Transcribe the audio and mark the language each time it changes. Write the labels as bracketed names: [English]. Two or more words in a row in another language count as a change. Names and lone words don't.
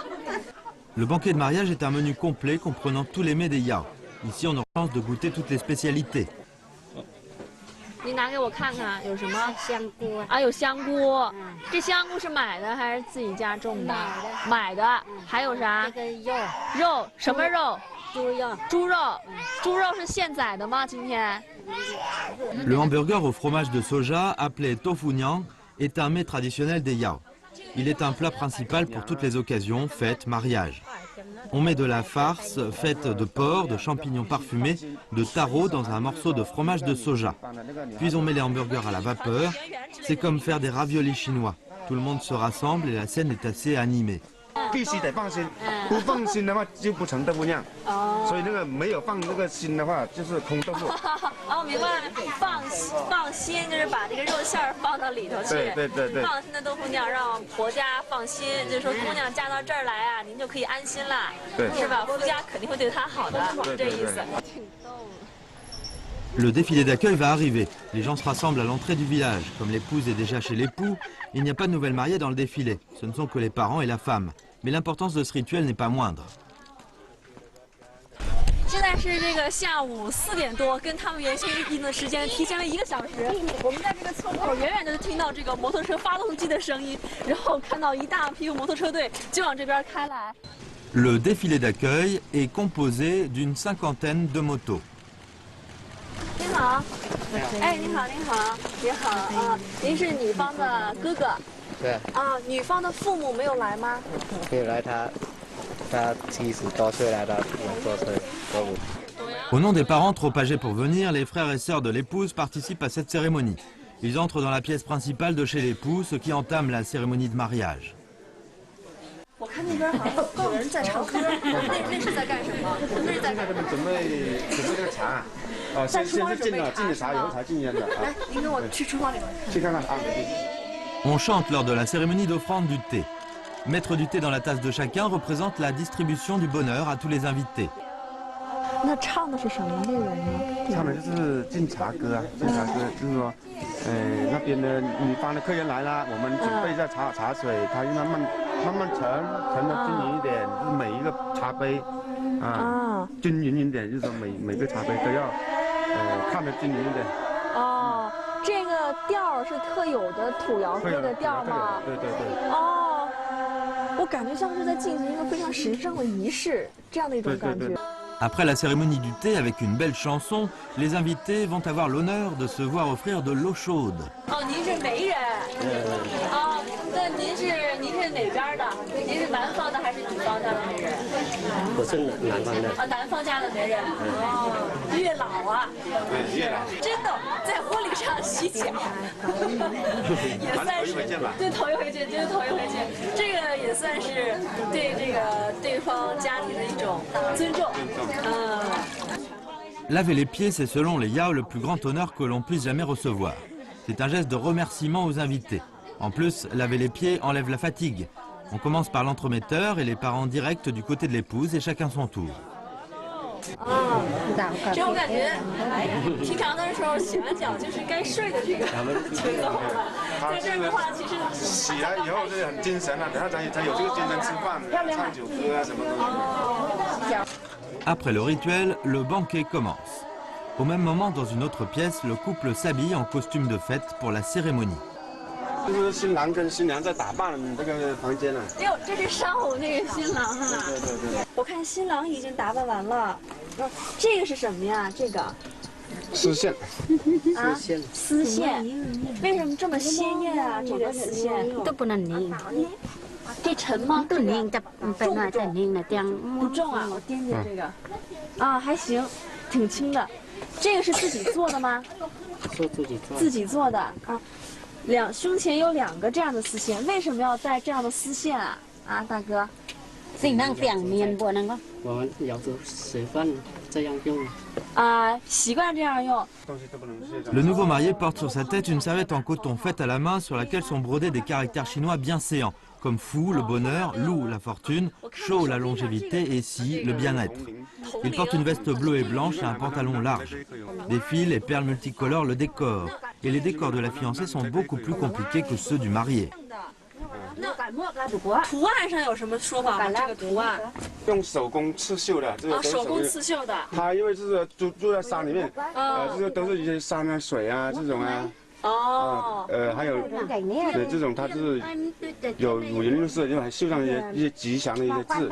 [French] Le banquet de mariage est un menu complet comprenant tous les mets des Yao. Ici, on aura la chance de goûter toutes les spécialités. [Chinese] 你拿给我看看，有什么香菇啊？有香菇，这香菇是买的还是自己家种的？买的。还有啥？这个肉，什么肉？猪肉是现宰的吗？今天？ [French] Le hamburger au fromage de soja, appelé tofu niang, est un mets traditionnel des Yao. Il est un plat principal pour toutes les occasions, fêtes, mariages. On met de la farce faite de porc, de champignons parfumés, de taro dans un morceau de fromage de soja. Puis on met les hamburgers à la vapeur. C'est comme faire des raviolis chinois. Tout le monde se rassemble et la scène est assez animée. [Chinese] 必须得放心，不放心的话就不成豆腐酿。所以那个没有放那个心的话，就是空豆腐。哦，明白了，放心就是把这个肉馅儿放到里头去。对。放心的豆腐酿让婆家放心，就是说姑娘嫁到这儿来啊，您就可以安心了，是吧？夫家肯定会对她好的，是这意思。 [French] Le défilé d'accueil va arriver. Les gens se rassemblent à l'entrée du village. Comme l'épouse est déjà chez l'époux, il n'y a pas de nouvelles mariées dans le défilé. Ce ne sont que les parents et la femme. Mais l'importance de ce rituel n'est pas moindre. [Chinese] 现在是这个下午4点多，跟他们原先预定的时间提前了1个小时。我们在这个村口远远的听到这个摩托车发动机的声音，然后看到一大批摩托车队就往这边开来。 [French] Le défilé d'accueil est composé d'une cinquantaine de motos. [Chinese] 您好，哎，您好，您好，您好啊，您是女方的哥哥。对。啊，女方的父母没有来吗？没有来，他70多岁来的，坐车走路。 [French] Au nom des parents trop âgés pour venir, les frères et sœurs de l'épouse participent à cette cérémonie. Ils entrent dans la pièce principale de chez l'époux, ce qui entame la cérémonie de mariage. [Chinese] 我看那边好像有人在唱歌，那是在干什么？那是在干什么？准备这个茶。先是进了茶，以后才进烟的。来，您跟我去厨房里边去看看啊。 [French] On chante lors de la cérémonie d'offrande du thé. Mettre du thé dans la tasse de chacun représente la distribution du bonheur à tous les invités. [Chinese] 那唱的是什么内容呢？唱的就是敬茶歌啊，敬茶歌就是说，那边的女方的客人来了，我们准备一下茶水，它慢慢盛的均匀一点，就是每一个茶杯均匀一点，就是说每个茶杯都要看得均匀一点。哦，这个调是特有的土窑喝的调吗？对。哦，我感觉像是在进行一个非常神圣的仪式，这样的一种感觉。 [French] Après la cérémonie du thé avec une belle chanson, les invités vont avoir l'honneur de se voir offrir de l'eau chaude. [Chinese] 哦，您是媒人。哦，那您是哪边的？您是南方的还是女方家的媒人？我是南方的。啊，南方家的媒人。哦，月老啊。对，月老。真的在婚礼上洗脚，也算是对头一回见，真是头一回见。这个也算是对这个对方家庭的一种尊重。 [French] Laver les pieds, c'est selon les Yao le plus grand honneur que l'on puisse jamais recevoir. C'est un geste de remerciement aux invités. En plus, laver les pieds enlève la fatigue. On commence par l'entremetteur et les parents directs du côté de l'épouse et chacun son tour. [Chinese] 这种感觉，平常的时候洗完脚就是该睡的这个节奏了。在这儿的话，其实洗了以后就很精神了，等下才有这个精神吃饭、唱酒歌啊什么的。 [French] Après le rituel, le banquet commence. Au même moment, dans une autre pièce, le couple s'habille en costume de fête pour la cérémonie. [Chinese] 就是新郎跟新娘在打扮这个房间了。哟，这是上午那个新郎啊。对。我看新郎已经打扮完了。这个是什么呀？这个。丝线。啊，丝线。为什么这么鲜艳啊？这个丝线。都不能拧。这沉吗？都拧的，本来在拧的，这样不重啊，我掂掂这个。啊，还行，挺轻的。这个是自己做的吗？是自己做。自己做的啊。胸前有2个这样的丝线，为什么要带这样的丝线啊？啊，大哥。 สิ่งนั่งเปลี่ยนเมียนบัวนั่งก็ 我们有时习惯这样用。啊，习惯这样用。 [French] Le nouveau marié porte sur sa tête une serviette en coton faite à la main sur laquelle sont brodés des caractères chinois bien séants, comme Fu, le bonheur, Lu, la fortune, Shou, la longévité et Si, le bien-être. Il porte une veste bleue et blanche et un pantalon large. Des fils et perles multicolores le décorent. Et les décors de la fiancée sont beaucoup plus compliqués que ceux du marié. [Chinese] 图案上有什么说法吗？这个图案用手工刺绣的，这个手工刺绣的。它因为是住在山里面，就是都是一些山啊、水啊这种啊。哦。还有对这种，它就是有五颜六色，就还绣上一些吉祥的一些字。